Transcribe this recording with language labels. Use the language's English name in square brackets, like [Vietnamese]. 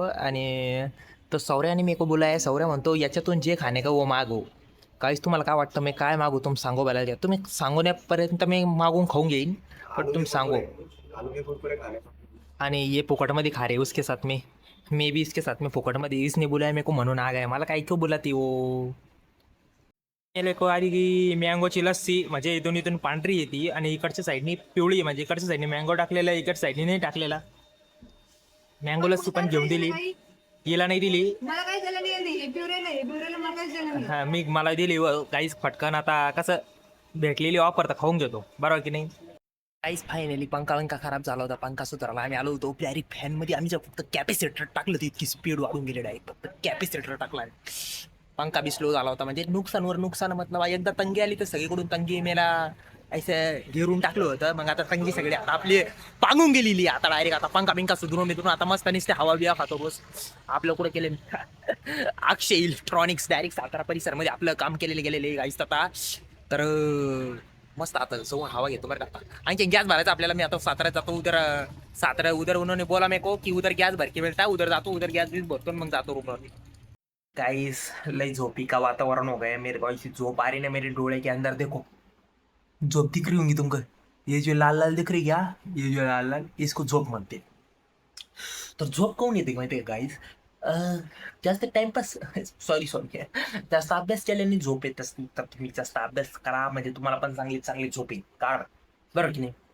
[Marathi] आणि तो सौर्याने [Hindi] मेरे को बुलाया. [Marathi] सौर्या म्हणतो याच्यातून जे खाणे का वो मागो. काहीच तुम्हाला काय वाटतं मी काय मागू तुम सांगो बोलायला द्या. तुम्ही सांगण्यापर्यंत मी मागून खाऊन घेईन पण तुम्ही सांगो. [Hindi] आणि ये फुकटमध्ये खा रहे उसके साथ में मैं भी इसके साथ में फुकटमध्ये. इसने बुलाया मेरे को म्हणून आ गया. [Marathi] मला काय [Hindi] क्यों बुलाती वो. [Marathi] को आली की मँगोची लस्सी म्हणजे इथून पांढरी येते आणि इकडच्या साईडनी पिवळी. म्हणजे इकडच्या साईडने मँगो टाकलेला इकडच्या साईडने नाही टाकलेला. मँगो लस्सी पण घेऊन दिली. हिला नाही दिली. हा मी मला दिली काहीच फटकन. आता कसं भेटलेली ऑफर तर खाऊन घेतो बरोबर की नाही. काहीच फायनली पंखा खराब झाला होता. पंखा सुधारला आम्ही आलो होतो. डायरेक्ट फॅनमध्ये आम्ही जर फक्त कॅपॅसिटर टाकलं तर इतकी स्पीड वाढून गेली. डायरेक्ट फक्त कॅपॅसिटर टाकला पंखा बी स्लो झाला होता. म्हणजे नुकसानवर नुकसान मतलब एकदा तंगी आली तर सगळीकडून तंगी मेला असं घेरून टाकलं होतं. मग आता तंगी सगळी आता आपली पांगून गेलेली. आता डायरेक्ट आता पंखा सुधरून बिधरून आता मस्त नुसते हवा बिया खातो बस. आपलं कुठं केले अक्षय इलेक्ट्रॉनिक्स डायरेक्ट सातारा परिसरमध्ये आपलं काम गेलेले गाईस आता. तर मस्त आता सगळं हवा घेतो बरं का. आणखी गॅस भरायचा आपल्याला. मी आता सातारा जातो. [Hindi] उधर उन्होंने बोला मेरे को की उधर गॅस भर के मिळता. [Marathi] उधर जातो उधर गॅस बीस भरतो मग जातो रूमवर. [Hindi] गाइस लई झोपी का वातावरण हो गया मेरे को. ऐसी झोप आ रही ना मेरे डोळे के अंदर. देखो झोप दिख रही होंगी तुमको. ये जो लाल दिख रही क्या ये जो लाल इसको झोप म्हणते. [Marathi] तर झोप काऊन येते माहिती आहे गाईज. जास्त टाइमपास सॉरी जास्त अभ्यास केल्याने झोप येत असते. तर तुम्ही जास्त अभ्यास करा म्हणजे तुम्हाला पण चांगली झोप येईल. कारण बरोबर की नाही.